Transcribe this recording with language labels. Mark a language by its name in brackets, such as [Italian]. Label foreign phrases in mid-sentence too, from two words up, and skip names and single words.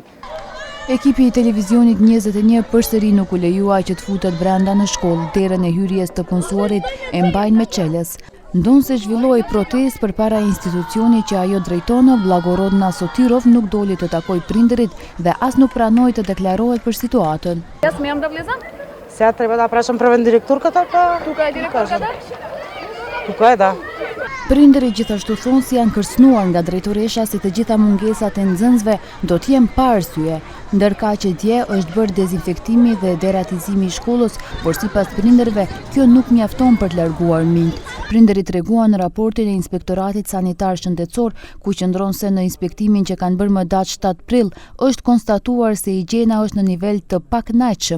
[Albanian] Ekipi i televizionit 21 përsëri nuk u lejua që të futet brenda në shkollë, derën e hyrjes të punësuarit e mbajnë me çelës. Ndonë se zhvilloi protestë përpara institucionit që ajo drejtonë, Blagorodna Sotirov nuk doli të takoj prindërit dhe as nuk pranoi të deklarohet për situatën. [Bulgarian] Сега трябва да пращам превен директорката, Тук е директорката? Тук е, да. [Albanian] Prindërit gjithashtu thonë se janë kërcënuar nga drejtoresha se të gjitha mungesat e nxënësve do të jenë pa arsye, ndërka që dje është bërë dezinfektimi dhe deratizimi i shkollës, por sipas prindërve kjo nuk mjafton për të larguar minjt. Prindërit treguan në raportin e Inspektoratit Sanitar Shëndetësor, ku qëndron se në inspektimin që kanë bërë më datë 7 prill, është konstatuar se higjiena është në nivel të pakënaqshëm.